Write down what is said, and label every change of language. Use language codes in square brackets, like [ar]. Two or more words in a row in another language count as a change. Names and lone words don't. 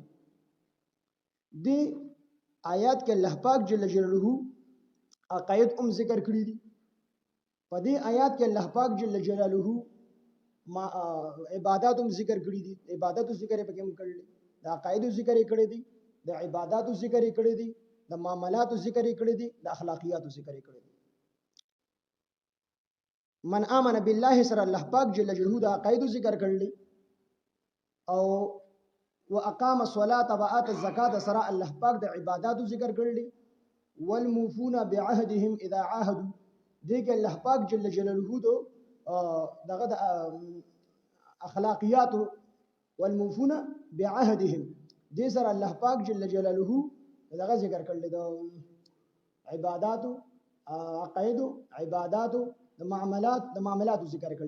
[ps] دې آیات کې الله پاک [ar] جل جلاله [ps] عقاید ذکر کړی دي. په دې آیات کې الله پاک [ar] جل جلاله [ps] عبادات ذکر کړی دي. عبادت ذکر په کې هم کړل، د عقاید ذکر کړی دي، د عبادت ذکر کړی دي، د معاملات ذکر کړی دي، د اخلاقیات ذکر کړی دي. [ar] من آمن بالله [ps] سره الله پاک [ar] جل جلاله [ps] د عقاید ذکر کړل او [ar] واقام الصلاه واتى الزکات [ps] سره الله پاک د عبادت ذکر کړل. [ar] والموفون بعهدهم اذا عاهدوا [ps] دې کې الله پاک [ar] جل جلاله [ps] دغه د اخلاقیات [ar] والموفون بعهدهم [ps] دې سره الله پاک [ar] جل جلاله [ps] دغه ذکر کړل د عبادت عقاید عبادت د معاملات ذکر کړل.